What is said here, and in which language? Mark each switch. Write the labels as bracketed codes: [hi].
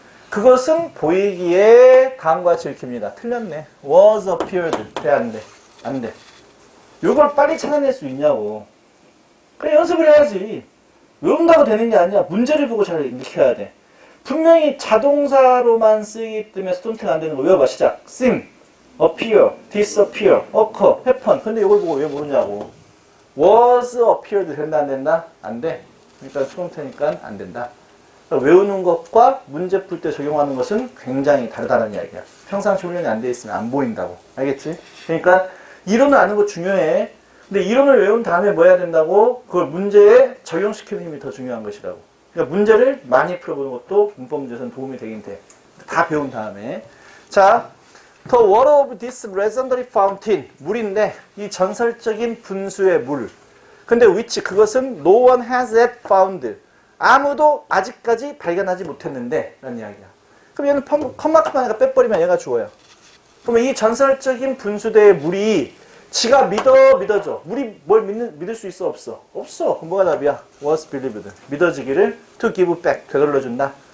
[ko] 그것은 보이기에 다음과 같이 읽힙니다. 틀렸네. [en] was appeared. [ko] 돼, 안 돼? 안 돼. 이걸 빨리 찾아낼 수 있냐고. 그래, 연습을 해야지. 외운다고 되는 게 아니야. 문제를 보고 잘 읽혀야 돼. 분명히 자동사로만 쓰이기 때문에 스톤트가 안 되는 거 외워봐. 시작. [en] seem, appear, disappear, occur, happen. [ko] 근데 이걸 보고 왜 모르냐고. [en] was appeared [ko] 된다 안 된다? 안 돼. 그러니까 스톤트니까 안 된다. 그러니까 외우는 것과 문제 풀 때 적용하는 것은 굉장히 다르다는 이야기야. 평상시 훈련이 안 돼 있으면 안 보인다고. 알겠지? 그러니까 이론을 아는 거 중요해. 근데 이론을 외운 다음에 뭐 해야 된다고? 그걸 문제에 적용시키는 힘이 더 중요한 것이라고. 그러니까 문제를 많이 풀어보는 것도 문법 문제에서는 도움이 되긴 돼. 다 배운 다음에. [en] 자, The water of this legendary fountain. [ko] 물인데 이 전설적인 분수의 물. 근데 which 그것은 no one has yet found. 아무도 아직까지 발견하지 못했는데 라는 이야기야. 그럼 얘는 컴마크만 얘가 빼버리면 얘가 주어야. 그러면 이 전설적인 분수대의 물이 지가 믿어져. 물이 뭘 믿을 수 있어 없어? 없어. 그럼 뭐가 답이야? [en] was believed. [ko] 믿어지기를 [en] to give back. [ko] 되돌려준다.